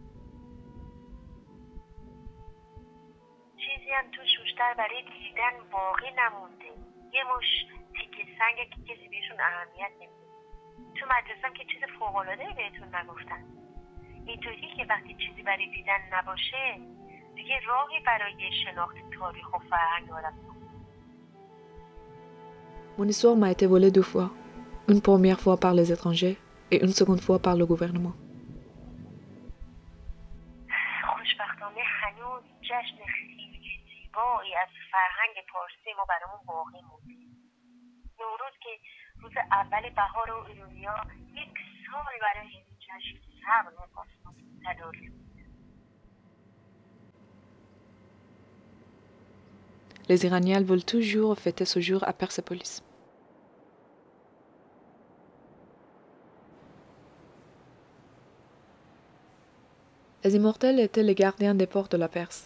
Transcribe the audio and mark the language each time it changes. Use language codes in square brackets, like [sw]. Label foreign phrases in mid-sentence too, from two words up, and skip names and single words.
[fa] چیزی هم توش بیشتر برای دیدن باقی نمونده. یه مش تیکه سنگ که کسی بهشون اهمیت نمیده. تو مدرسه هم که چیز فوق‌العاده‌ای بهتون نگفتن. اینطوری که وقتی چیزی برای دیدن نباشه دیگه راهی برای شناخت تاریخ و فرهنگ آدم نیست. [fr] Mon histoire m'a été volée 2 fois, une première fois par les étrangers et une seconde fois par le gouvernement. [fa] خوشبختانه هنوز جشن خیلی زیبایی از فرهنگ پارسی ما برامون باقی مونده. نوروز که روز اول بهار و ایرانیا یک سال برای این جشن صبر می‌کنن تداری. [fr] Les Iraniens veulent toujours fêter ce jour à Persépolis. Les immortels étaient les gardiens des ports de la Perse.